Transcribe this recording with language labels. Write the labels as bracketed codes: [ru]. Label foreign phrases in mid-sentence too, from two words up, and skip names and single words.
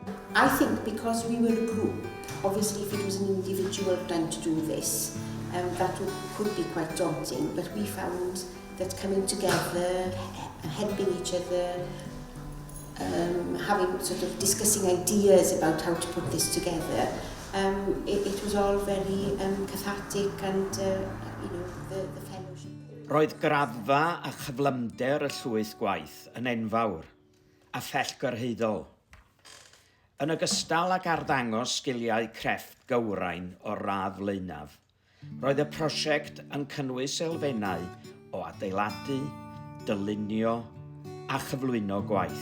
[en] I think because we were a group, obviously if it was an individual trying to do this, that could be quite daunting, but we found that coming together, helping each other, having sort of discussing ideas about how to put this together, it was all very cathartic, and you know, the fellowship. [cy] Roedd graddfa a chyflymder y llwyth gwaith yn enfawr a phellgyrhaeddol. Yn ogystal ag arddangos sgiliau crefft gywrain o radd flaenaf, roedd y prosiect yn cynnwys elfennau o adeiladu, dylunio a chyflwyno gwaith.